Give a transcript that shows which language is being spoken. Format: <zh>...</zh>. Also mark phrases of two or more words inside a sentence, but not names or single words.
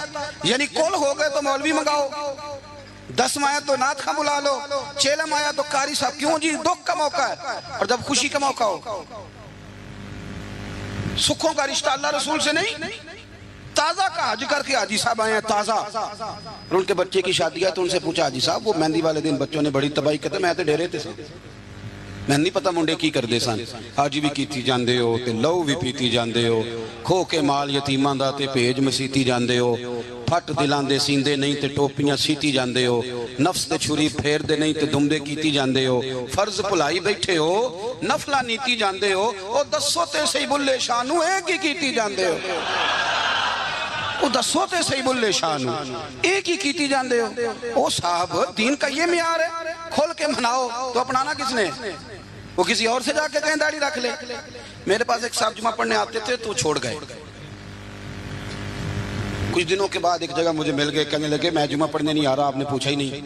<ur>یعنی کل ہو گئے تو مولوی منگاؤ، 10 آیا تو نعت خواں بلا لو، 6 آیا تو قاری صاحب، کیوں جی دکھ کا موقع ہے، اور جب خوشی کا موقع ہو، سکھوں کا رشتہ اللہ رسول سے نہیں، تازہ کا حج کر کے حاجی صاحب آئے ہیں تازہ، اور ان کے بچے کی شادی ہے تو ان سے پوچھا حاجی صاحب وہ مہندی والے دن بچوں نے</ur> <pa>بڑی تباہی کرتے میں تے ڈیرے تے سے میں نہیں پتا منڈے کی کر دے سن، حاجی بھی کیتی جاندے ہو تے لو بھی پیتی جاندے ہو، کھو کے مال یتیماں دا تے بھیج مسیتی جاندے ہو، پھٹ دلان دے سیندے نہیں تے ٹوپیاں سیتی جاندے ہو، نفس دے چھری پھیر دے نہیں تے دمدے کیتی جاندے ہو، فرض بھلائی بیٹھے ہو، نفلہ نیتی جاندے ہو، او دسو تے صحیح بلے شانو ایک ہی کیتی جاندے ہو، او دسو تے صحیح بلے شانو ایک ہی کیتی جاندے ہو۔</pa> <ur>او صاحب دین کا یہ معیار ہے، کھول کے مناؤ تو اپنانا کس نے؟ وہ کسی اور سے جا کے کہیں داڑھی رکھ لے۔ میرے پاس ایک صاحب جمعہ پڑھنے آتے تھے تو چھوڑ گئے، کچھ دنوں کے بعد ایک جگہ مجھے مل گئے، کہنے لگے میں جمعہ پڑھنے نہیں آ رہا، آپ نے پوچھا ہی نہیں۔</ur>